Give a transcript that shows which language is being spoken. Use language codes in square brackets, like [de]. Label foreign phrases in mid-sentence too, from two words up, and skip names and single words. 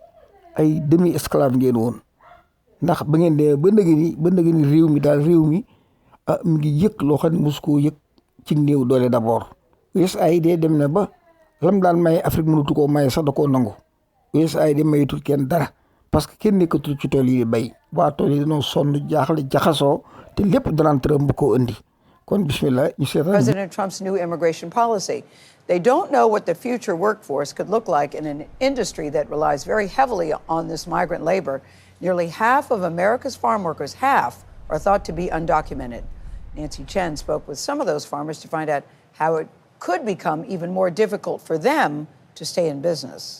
[wo] ay demi esclave ngeen woon ndax ba ngeen dee ba ndëgë ni réew mi mi ngi yëg loo xam ne mosu koo yëg ci néew doole d'abord USAID dem na ba lam daan maye Afrique mënatu koo maye sax da koo nangu USAID mayetul kenn dara [fr] parce que [wo] kenn nekkatul ci tool yi bay waa tool yi dañoo sonn jaaxle jaxasoo te lépp danaan Trump bu ko indi kon bismillah ñu seetaan [en] President Trump's new immigration policy. They don't know what the future workforce could look like in an industry that relies very heavily on this migrant labor. Nearly half of America's farm workers, half, are thought to be undocumented. Nancy Chen spoke with some of those farmers to find out how it could become even more difficult for them to stay in business.